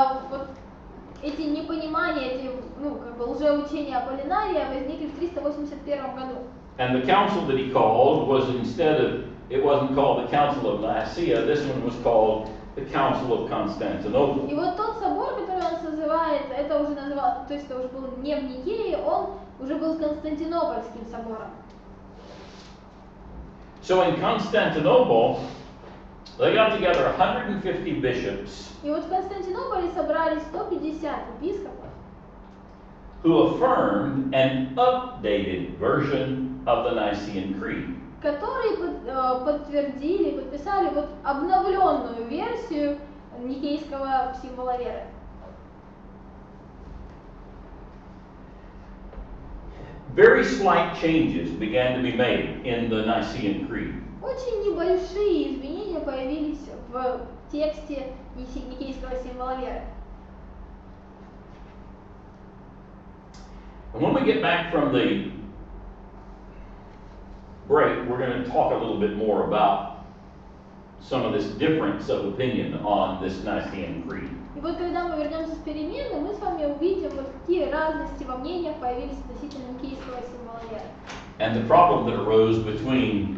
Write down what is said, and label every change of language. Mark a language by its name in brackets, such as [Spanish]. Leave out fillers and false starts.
[Russian] Вот эти непонимания, эти как бы лжеучения Аполлинария возникли в 381 году. [English] And the council that he called was it wasn't called the Council of Nicaea, this one was called the Council of Constantinople. [Russian] И вот тот собор, который он созывает, это уже называл, то есть это уже был не в Никее, он уже был Константинопольским собором. [English] So in Constantinople, they got together 150 bishops [Russian] И вот в Константинополе собрались 150 епископов, [English] who affirmed an updated version of the Nicene Creed. [Russian] которые подтвердили, подписали вот обновленную версию никейского символа веры. [English] Very slight changes began to be made in the Nicene Creed. [Russian] Очень небольшие изменения появились в тексте никейского символа веры. [English] And when we get back from the break, we're going to talk a little bit more about some of this difference of opinion on this Nicene Creed. [Russian] И вот когда мы вернемся с перемены, мы с вами увидим, вот какие разности во мнениях появились относительно никейского символа веры. [English] And the problem that arose between